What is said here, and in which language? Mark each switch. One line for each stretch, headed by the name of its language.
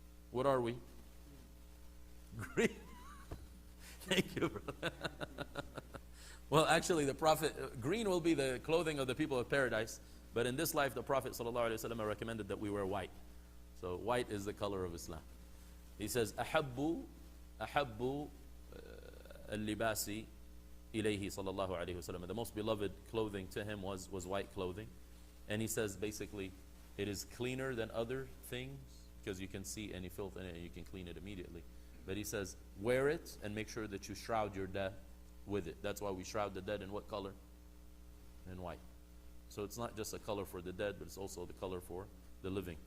English: What are we? Green. Thank you, brother. Well, actually, the Prophet, green will be the clothing of the people of paradise. But in this life, the Prophet ﷺ recommended that we wear white. So white is the color of Islam. He says,
Arabic: أحب اللباس إليه صلى الله عليه وسلم.
English: The most beloved clothing to him was white clothing. And he says basically, it is cleaner than other things because you can see any filth in it and you can clean it immediately. But he says, wear it and make sure that you shroud your dead with it. That's why we shroud the dead in what color? In white. So it's not just a color for the dead, but it's also the color for the living.